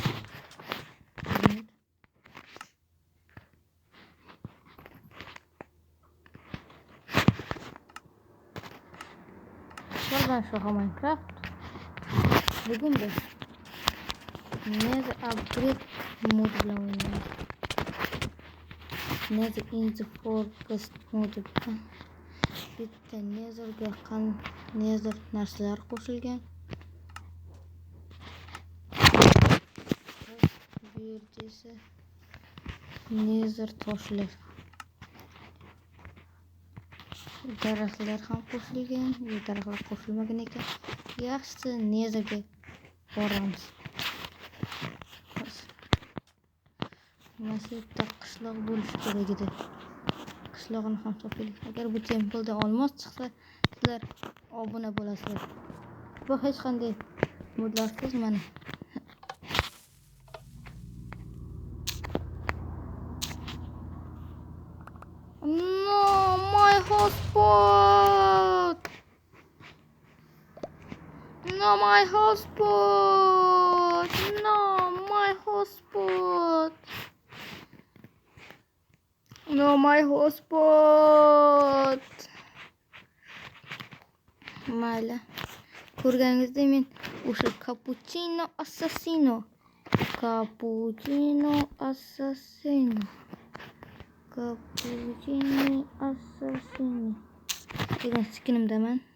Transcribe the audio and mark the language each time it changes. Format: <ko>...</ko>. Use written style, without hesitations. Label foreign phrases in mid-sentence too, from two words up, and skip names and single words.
<uz>Sizlar bilan Shoha Minecraft. Bugun biz Nether upgrade mod bilan o'ynaymiz. Nether in the forest mod bilan. Bitta Netherga Nether narsalar qo'shilgan. Bu yerda esa Nether toshlar. Daraxtlar ham qo'shilgan, bu daraxtlar qo'shilmagan ekan. Yaxshisi Netherga boramiz. Mana shu yerda qishloq bo'lishi kerak edi. Qishlog'ini ham topaylik. Agar bu templda olmos chiqsa, sizlar obuna bo'lasizlar. Bu hech qanday modlarsiz mana.</uz> <en>No, my hotspot. No, my hotspot. No, my hotspot. No, my hotspot.</en> <uz>Mayli. Ko'rganingizdek men o'sha cappuccino assassino degan skinimdaman.</uz>